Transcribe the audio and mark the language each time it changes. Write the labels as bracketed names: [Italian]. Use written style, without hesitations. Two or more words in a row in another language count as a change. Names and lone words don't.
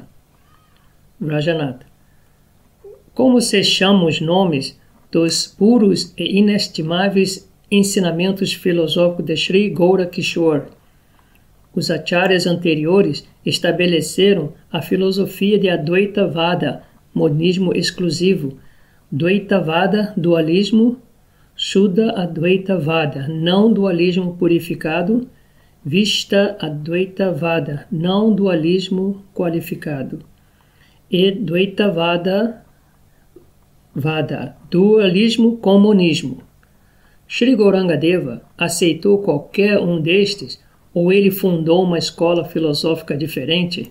[Portuguese] Vrajanata. Como se chamam os nomes dos puros e inestimáveis ensinamentos filosóficos de Sri Gaurakishore. Os acharyas anteriores estabeleceram a filosofia de Advaita-vada, monismo exclusivo, Dvaita-vada, dualismo, Shuddha Advaita-vada, não dualismo purificado, Vishta Advaita-vada, não dualismo qualificado, e Dvaita-vada, dualismo com monismo. Sri Gauranga Deva aceitou qualquer um destes ou ele fundou uma escola filosófica diferente?